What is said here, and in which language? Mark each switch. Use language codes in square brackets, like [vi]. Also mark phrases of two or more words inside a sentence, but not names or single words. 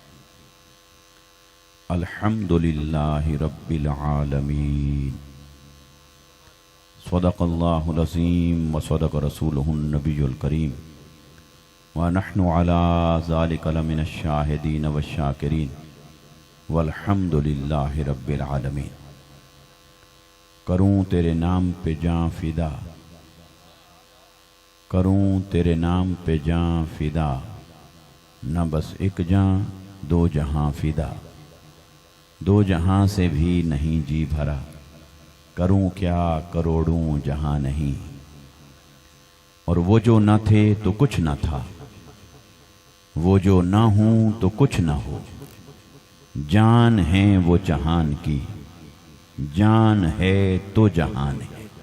[ar] الحمد لله رب العالمين صدق الله العظيم وصدق رسوله النبي الكريم ونحن على ذلك لمن الشاهدين وشاكرين والحمد لله رب العالمين. [ur] کروں تیرے نام پہ جاں فدا، کروں تیرے نام پہ جاں فدا، نہ بس ایک جاں دو جہاں فدا, دو جہاں سے بھی نہیں جی بھرا، کروں کیا کروڑوں جہاں نہیں. اور وہ جو نہ تھے تو کچھ نہ تھا، وہ جو نہ ہوں تو کچھ نہ ہو، جان ہے وہ جہان کی، جان ہے تو جہان ہے.